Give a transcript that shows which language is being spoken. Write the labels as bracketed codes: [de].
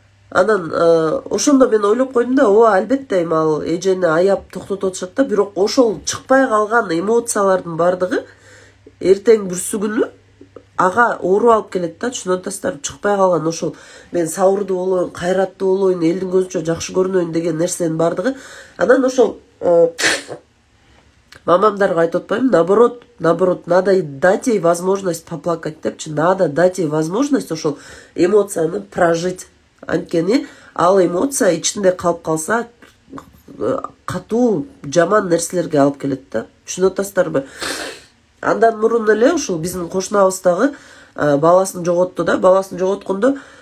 [ky] Анан ошондо мен ойлоп койдум да, ооба албетте эми ал эжени аяп токтотуп атышат да, бирок ошол чыкпай калган эмоциялардын бардыгы эртең бүрсү күнү ага ооруп алып келет да, түшүнүп атасыздарбы? Чыкпай калган ошол мен сабырдуу болоюн, кайраттуу болоюн, элдин көзүнчө жакшы көрүнөйүн деген нерсенин бардыгы. Анан ошол мамамдарга айтып атпаймынбы, [ru] наоборот, надо дать ей возможность поплакать [ky] депчи, [ru] надо дать ей возможность [ky] ошол эмоцияны [ru] прожить. [ky] Анткени ал эмоция ичинде калып калса катуу жаман нерселерге алып келет да, түшүнүп атасыздарбы? Андан мурун эле ушул биздин кошунабыз дагы баласын жоготту да, баласын жоготкондо